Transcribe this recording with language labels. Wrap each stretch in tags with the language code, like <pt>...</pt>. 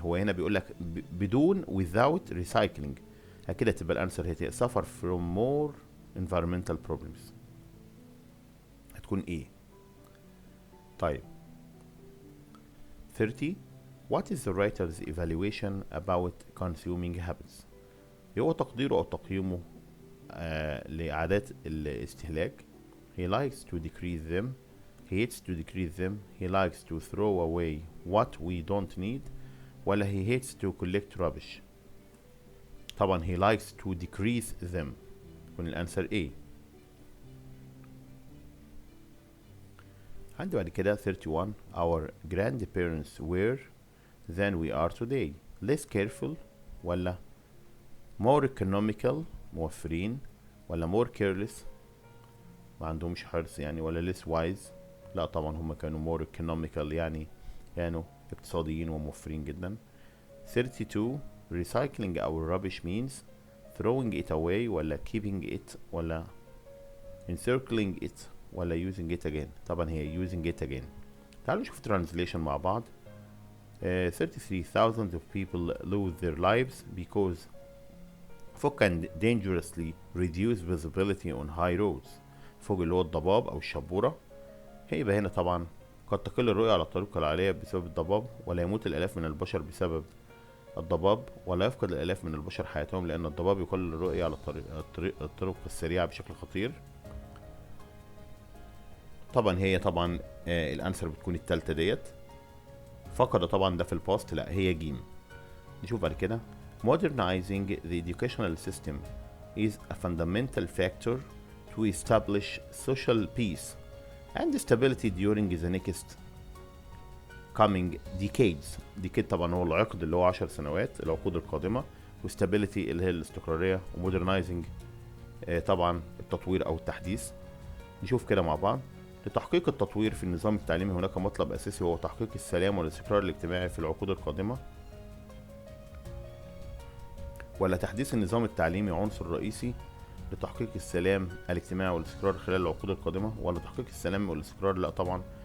<ar>هو هنا بيقول لك بدون without recycling، كده تبقى الانسر هي</ar> <en>suffer from more environmental problems،</en> <ar>هتكون ايه. طيب 30.</ar> <en>What is the writer's evaluation about consuming habits؟</en> <ar>هو تقديره أو تقييمه لعادات الاستهلاك.</ar> <en>He likes to decrease them، he hates to decrease them، he likes to throw away what we don't need، ولا he hates to collect rubbish. طبعا he likes to decrease them،</en> <ar>يكون الأنسر</ar> <en>A.</en> <ar>عندي بعد كده 31.</ar> <en>Our grandparents were than we are today less careful، ولا more economical موفرين، ولا more careless</en> <ar>ما عندهمش حرص يعني،</ar> <en>ولا less wise.</en> <ar>لا طبعا هم كانوا</ar> <en>more economical</en> <ar>يعني كانوا اقتصاديين وموفرين جدا. 32.</ar> <en>Recycling our rubbish means throwing it away، ولا keeping it، ولا encircling it، ولا using it again.</en> <ar>طبعا هي</ar> <en>using it again.</en> <ar>تعالوا نشوف translation مع بعض. 33.</ar> <en>Thousands of people lose their lives because fog can dangerously reduce visibility on high roads.</en> <ar>فوق اللي هو الضباب أو الشبورة. هيبقى هنا طبعا قد تقل الرؤية على الطرق العالية بسبب الضباب، ولا يموت الآلاف من البشر بسبب الضباب، ولا يفقد الآلاف من البشر حياتهم لأن الضباب يقلل الرؤية على الطرق السريعة بشكل خطير. طبعا هي طبعا الانسر بتكون التالتة ديت. فقد طبعا ده في الباست، لا هي جيم. نشوف بعد كده.</ar> <en>Modernizing the educational system is a fundamental factor to establish social peace and stability during the next coming decades.</en> <ar>decade طبعا هو العقد اللي هو 10 سنوات، العقود القادمة، وstability اللي هي الاستقرارية، ومودرنايزنج طبعا التطوير أو التحديث. نشوف كده مع بعض. لتحقيق التطوير في النظام التعليمي هناك مطلب أساسي وهو تحقيق السلام والاستقرار الاجتماعي في العقود القادمة، ولا تحديث النظام التعليمي عنصر رئيسي لتحقيق السلام الاجتماعي والاستقرار خلال العقود القادمة، ولا تحقيق السلام والاستقرار؟ لا طبعا.</ar>